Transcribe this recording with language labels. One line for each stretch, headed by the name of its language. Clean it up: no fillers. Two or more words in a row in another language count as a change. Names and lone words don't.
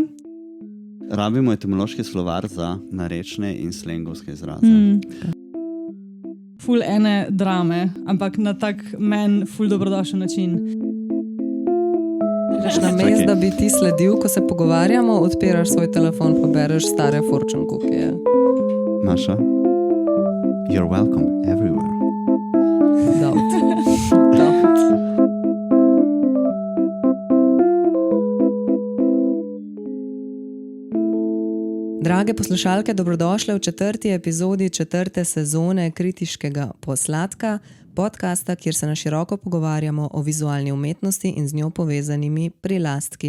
Slovenian: Rabimo etimološki slovar za narečne in slengovske izraze. Ful ene drame, ampak na tak ful dobrodošel način. Namesto, da bi ti sledil, ko se pogovarjamo, odpiraš svoj telefon, pa bereš stare
English: fortune cookieje.
Slovenian: Maša,
English: you're welcome everywhere.
Slovenian: Doubt. Drage poslušalke, dobrodošle v 4. epizodi 4. sezone Kritiškega posladka, podcasta, kjer se na široko pogovarjamo o vizualni umetnosti in z njo povezanimi prilastki.